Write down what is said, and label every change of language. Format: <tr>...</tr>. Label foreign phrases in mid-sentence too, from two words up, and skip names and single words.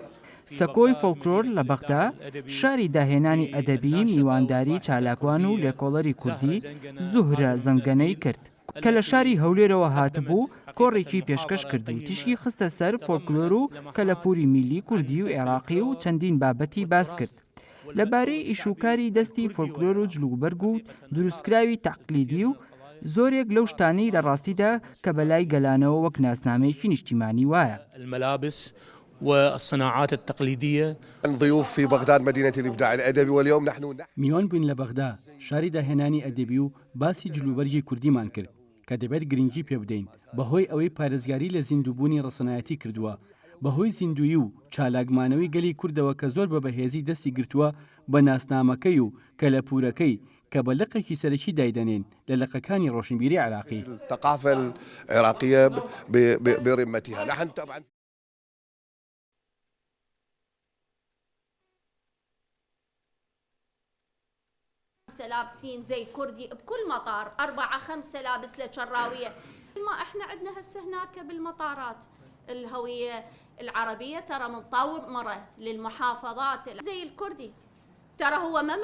<ckb>سەکۆی فۆلکلۆر لە بەغدا شاری داهێنانی ئەدەبی میوانداری چالاکوان و لێکۆڵەری کوردی زوهرە زەنگەنەی کرد کە لە شاری هەولێرەوە هاتبوو کۆڕێکی پێشکەش کرد و تیشکی خستە سەر فۆلکلۆر و کەلەپوری میلی کوردی و عێراقی و چەندین بابەتی باس کرد لەبارەی ئیشوکاری دەستی فۆلکلۆر و جلوبەرگ و دروستکراوی تەقلیدی و زۆرێک لەو شتانەی لە ڕاستیدا کە بەلای گەلانەوە وەک ناسنامەیەکی نیشتیمانی وایە.</ckb> <ar>الملابس والصناعات التقليدية. ضيوف في بغداد مدينة الإبداع الأدبي واليوم نحن</ar> <ckb>میوان بووین لە بەغدا شاری داهێنانی ئەدەبی و باسی جلوبەرگی کوردیمان کرد کە دەبێت گرنگی پێ بدەین بەهۆی ئەوەی پارێزگاری لە زیندووبوونی ڕەسەنایەتی کردووە بەهۆی زیندویی و چالاکمانەوەی گەلی کوردەوە کە زۆر بە بەهێزی دەستی گرتووە بە ناسنامەکەی و کەلەپورەکەی کە بە لقێکی سەرەکی دایدەنێن لە لقەکانی ڕۆشنبیری عێراقی.</ckb> <ar>الثقافة العراقية برمتها نحن طبعا لابسين زي كردي بكل مطار 4-5 لابس له شراوية ما احنا عندنا هسه هناك بالمطارات الهوية العربية ترى مطورة للمحافظات زي الكردي ترى هو ما</ar>